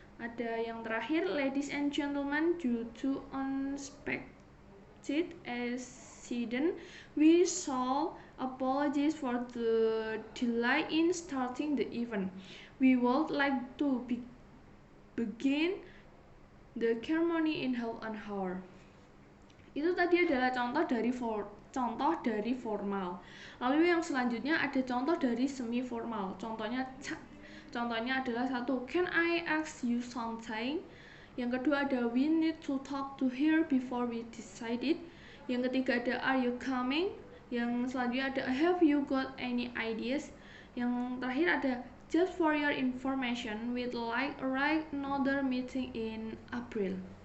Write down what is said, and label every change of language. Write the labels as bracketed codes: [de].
[id] Ada yang terakhir, [en] ladies and gentlemen, due to unexpected accident, we shall apologize for the delay in starting the event. We would like to begin the ceremony in half an hour. [id] Itu tadi adalah contoh dari formal. Lalu yang selanjutnya ada contoh dari semi formal. Contohnya adalah [en] 1. Can I ask you something? [id] Yang kedua ada [en] we need to talk to her before we decide it. [id] Yang ketiga ada [en] are you coming? [id] Yang selanjutnya ada [en] have you got any ideas? [id] Yang terakhir ada [en] just for your information, we'd like another meeting in April.